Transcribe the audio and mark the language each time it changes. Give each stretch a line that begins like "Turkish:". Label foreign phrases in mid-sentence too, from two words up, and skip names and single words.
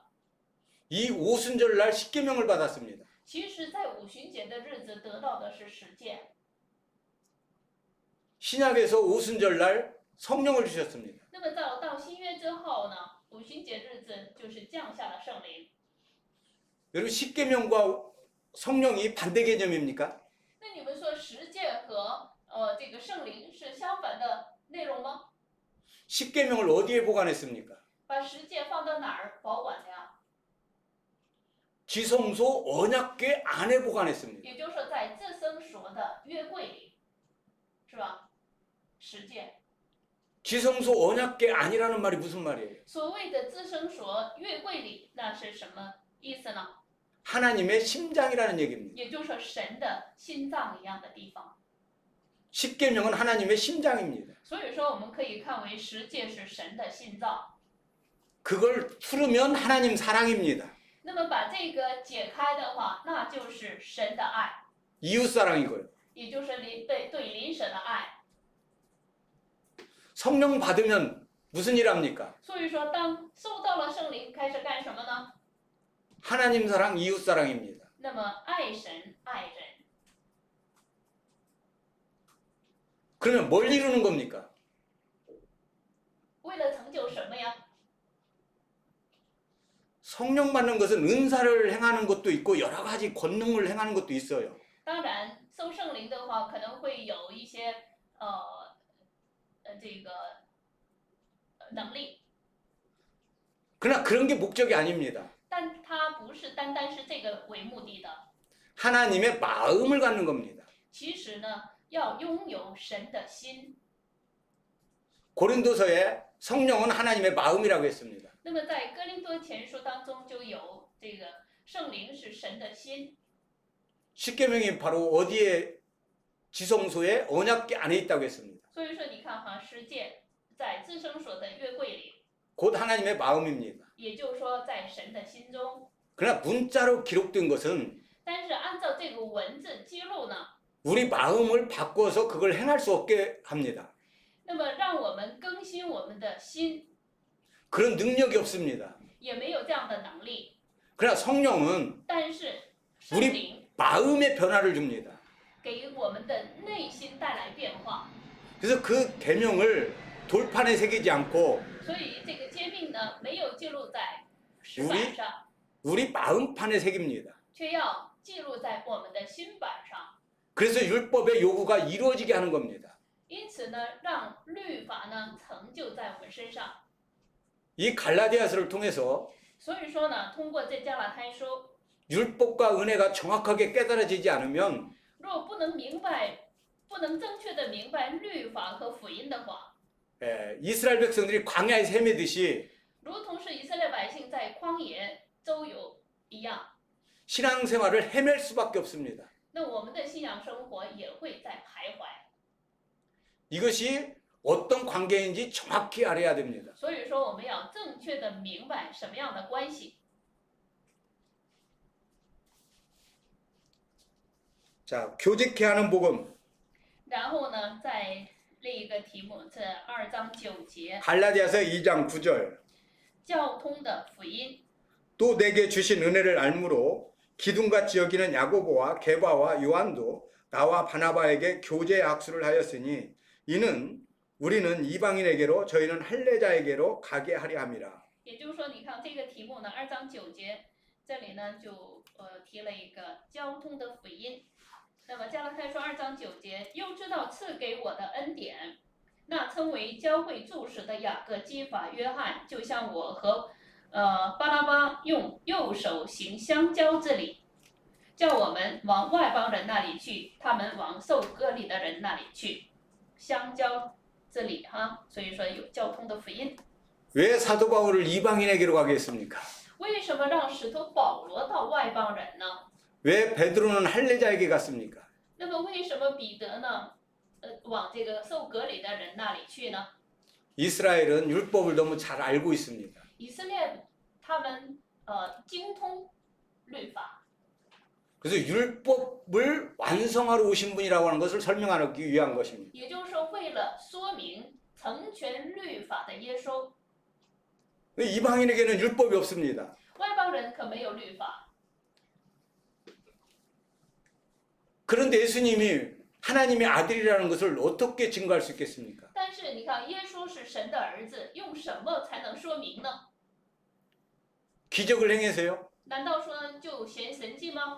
Korean: 이 오순절날 십계명을 받았습니다.
Chinese: 其实，在五旬节的日子得到的是十诫。
Korean: 신약에서 오순절날 성령을 주셨습니다.
Chinese: 那么到新约之后呢，五旬节日子就是降下了圣灵。
Korean: 여러분 십계명과 성령이 반대 개념입니까?
Chinese: 那你们说十诫和这个圣灵是相反的内容吗？
Korean: 십계명을 어디에 보관했습니까?
Chinese: 把十诫放到哪儿保管的呀？
Korean: 지성소 언약궤 안에 보관했습니다.
Chinese: 也就是说，在至圣所的约柜里，是吧？十诫。
Korean: 지성소 언약궤 안이라는 말이 무슨 말이에요?
Chinese: 所谓的至圣所约柜里，那是什么意思呢？
Korean: 하나님의 심장이라는 얘기입니다.
Chinese: 也就是说，神的心脏一样的地方。
Korean: 십계명은 하나님의 심장입니다.
Chinese: 所以说，我们可以看为十诫是神的心脏。
Korean: 그걸 풀으면 하나님 사랑입니다.
Chinese: 那么把这个解开的话，那就是神的爱，
Korean: 이웃사랑이고요.
Chinese: 也就是对邻舍的爱。
Korean: 성령 받으면 무슨 일 합니까?
Chinese: 所以说，当受到了圣灵，开始干什么呢？
Korean: 하나님 사랑, 이웃 사랑입니다.
Chinese: 那么爱神爱人。
Korean: 그러면 뭘 이루는 겁니까?
Chinese: 为了成就什么呀？
Korean: 성령 받는 것은 은사를 행하는 것도 있고 여러 가지 권능을 행하는 것도 있어요.
Chinese: 当然，受圣灵的话，可能会有一些这个能力，
Korean: 그러나 그런 게 목적이 아닙니다.
Chinese: 但它不是单单是这个为目的的。
Korean: 하나님의 마음을 갖는 겁니다.
Chinese: 其实呢，要拥有神的心。
Korean: 고린도서에 성령은 하나님의 마음이라고 했습니다.
Chinese: 那么在哥林多前书当中就有这个圣灵是神的心。
Korean: 십계명이 바로 어디에 지성소에 언약궤 안에 있다고 했습니다.
Chinese: 所以说，你看哈，十诫在至圣所的约柜里，
Korean: 곧 하나님의 마음입니다.
Chinese: 也就是说在神的心中。
Korean: 그러나 문자로 기록된 것은
Chinese: 但是按照这个文字记录呢，
Korean: 우리 마음을 바꿔서 그걸 행할 수 없게 합니다.
Chinese: 那么让我们更新我们的心，
Korean: 그런 능력이 없습니다.
Chinese: 也没有这样的能力。
Korean: 그러나 성령은
Chinese: 但是圣灵
Korean: 마음의 변화를 줍니다.
Chinese: 给我们的内心带来变化。
Korean: 그래서 그 계명을 돌판에 새기지 않고
Chinese: 所以这个诫命呢，没有记录在石板上，
Korean: 우리 마음판에 새깁니다.
Chinese: 却要记录在我们的心板上。
Korean: 그래서 율법의 요구가 이루어지게 하는 겁니다.
Chinese: 因此呢，让律法呢成就在我们身上。
Korean: 이 갈라디아서를 통해서
Chinese: 所以说呢，通过这加拉太书，
Korean: 율법과 은혜가 정확하게 깨달아지지 않으면
Chinese: 若不能明白，不能正确的明白律法和福音的话，
Korean: 이스라엘 백성들이 광야에 헤매듯이
Chinese: 如同是以色列百姓在旷野周游一样，
Korean: 신앙생활을 헤맬 수밖에 없습니다.
Chinese: 那我们的信仰生活也会在徘徊。
Korean: 이것이 어떤 관계인지 정확히 알아야 됩니다.
Chinese: 所以说，我们要正确的明白什么样的关系。
Korean: 자, 교직케 하는 복음.
Chinese: 然后呢，再另一个题目，这2章9节，
Korean: 갈라디아서 2장 9절.
Chinese: 交通的福音。
Korean: 또 내게 주신 은혜를 알므로 기둥같이 여기는 야고보와 게바와 요한도 나와 바나바에게 교제 악수를 하였으니 이는 우리는 이방인에게로 저희는 할례자에게로 가게 하려 함이라.
Chinese: 也就是说，你看这个题目呢，2章9节，这里呢就提了一个交通的福音。那么加拉太书2章9节，又知道赐给我的恩典，那称为教会柱石的雅各、基法、约翰，就像我和巴拉巴用右手行相交之礼，叫我们往外邦人那里去，他们往受割礼的人那里去，相交之礼哈。所以说有交通的福音。
Korean: 왜 사도 바울을 이방인에게로 가게 했습니까?
Chinese: 为什么让使徒保罗到外邦人呢？
Korean: 왜 베드로는 할례자에게 갔습니까?
Chinese: 那么为什么彼得呢？往这个受割礼的人那里去呢？
Korean: 이스라엘은 율법을 너무 잘 알고 있습니다.
Chinese: 以色列他们精通律法，
Korean: 그래서 율법을 완성하러 오신 분이라고 하는 것을 설명하기 위한 것입니다.
Chinese: 也就是说为了说明成全律法的耶稣。
Korean: 이방인에게는 율법이 없습니다.
Chinese: 外邦人可没有律法，
Korean: 그런데 예수님이 하나님의 아들이라는 것을 어떻게 증거할 수 있겠습니까?
Chinese: 但是你看，耶稣是神的儿子，用什么才能说明呢？
Korean: 기적을 행해서요?
Chinese: 难道说就显神迹吗？